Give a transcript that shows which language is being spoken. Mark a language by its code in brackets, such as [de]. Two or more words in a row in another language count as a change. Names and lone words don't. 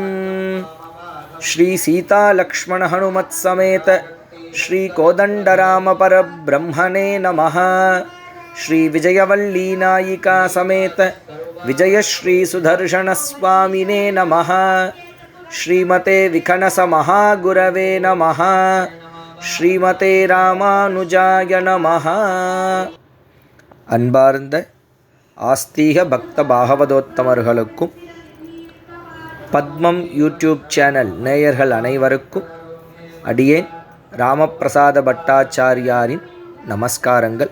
[sa] श्री सीता लक्ष्मण हनुमत् समेत श्री कोदंडराम परब्रह्मणे नमः। श्री विजयवल्ली नायिका समेत विजयश्री सुदर्शन स्वामिने नमः। श्रीमते विखनस महागुरवे नमः। श्रीमते रामानुजाय नमः। [ta] அன்பார்ந்த ஆஸ்தீக பக்த பாகவதோத்தமர்களுக்கும் பத்மம் யூடியூப் சேனல் நேயர்கள் அனைவருக்கும் அடியேன் ராமபிரசாத பட்டாச்சாரியாரின் நமஸ்காரங்கள்.